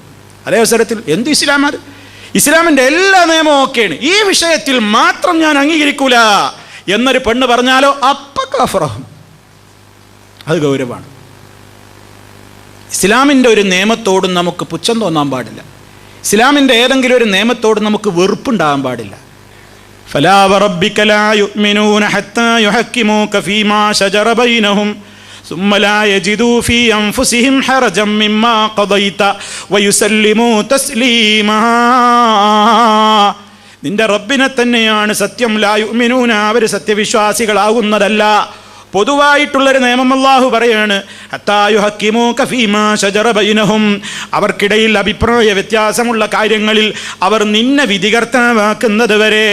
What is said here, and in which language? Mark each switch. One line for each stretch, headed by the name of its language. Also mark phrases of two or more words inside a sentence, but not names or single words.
Malayalam: അതേ അവസരത്തിൽ എന്ത് ഇസ്ലാം, അത് ഇസ്ലാമിൻ്റെ എല്ലാ നിയമവും ഓക്കെയാണ്, ഈ വിഷയത്തിൽ മാത്രം ഞാൻ അംഗീകരിക്കൂല എന്നൊരു പെണ്ണ് പറഞ്ഞാലോ അപ്പ കാഫിറാകും. അത് ഗൗരവമാണ്. ഇസ്ലാമിൻ്റെ ഒരു നിയമത്തോടും നമുക്ക് പുച്ഛം തോന്നാൻ പാടില്ല. ഇസ്ലാമിൻ്റെ ഏതെങ്കിലും ഒരു നിയമത്തോടും നമുക്ക് വെറുപ്പുണ്ടാകാൻ പാടില്ല.
Arabic: فلا وربك لا يؤمنون حتى يحكموك فيما شجر بينهم ثم لا يجدوا في أنفسهم حرجا مما قضيت ويسلموا تسليما.
Malayalam: നിന്റെ റബ്ബിനെ തന്നെയാണ് സത്യം.
Arabic: لا يؤمنون,
Malayalam: അവർ സത്യവിശ്വാസികളാകുന്നതല്ല. പൊതുവായിട്ടുള്ളൊരു നിയമം അല്ലാഹു പറയാണ്,
Arabic: حتى يحكموك فيما شجر بينهم,
Malayalam: അവർക്കിടയിൽ അഭിപ്രായ വ്യത്യാസമുള്ള കാര്യങ്ങളിൽ അവർ നിന്നെ വിധികർത്താവാക്കുന്നത് വരെ.